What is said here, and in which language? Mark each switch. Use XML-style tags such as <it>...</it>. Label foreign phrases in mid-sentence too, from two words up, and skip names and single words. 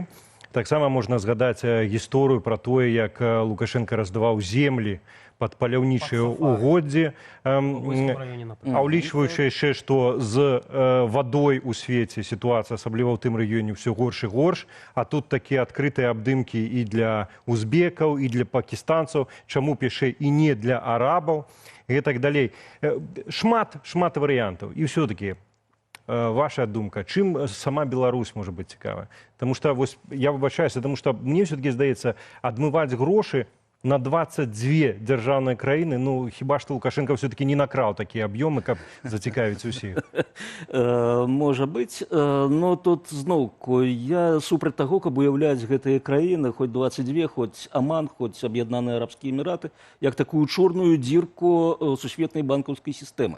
<be>Таксама можна згадаць гісторыю пра тое, як Лукашенко раздаваў землі пад паляўнічыя угоддзі, а ўлічваючы яшчэ, што з вадой у свеце сітуацыя, асабліва ў тым рэгіёне, ўсё горш і горш, а тут такія адкрытыя абдымкі і для узбекаў, і для пакістанцаў, чаму яшчэ і не для арабаў, і так далей. Шмат варыянтаў. І ўсё-такі ваша думка, чым сама Беларусь можа быць цікавая?</be> <ru>Потому что</ru> <be>вось, я выбачаюся,</be> <ru>потому что мне все-таки</ru> <be>здаецца, адмываць грошы на 22 дзяржаўныя краіны, ну хіба што Лукашенко все-таки не накраў такія аб'ёмы, каб зацікавіць усіх. Можа быць, но тут зноўку я супраць таго, каб уяўляць гэтыя краіны, хоць 22, хоць Аман, хоць Аб'яднаныя Арабскія Эміраты, як такую чорную дзірку сусветнай банкаўскай сістэмы.</be>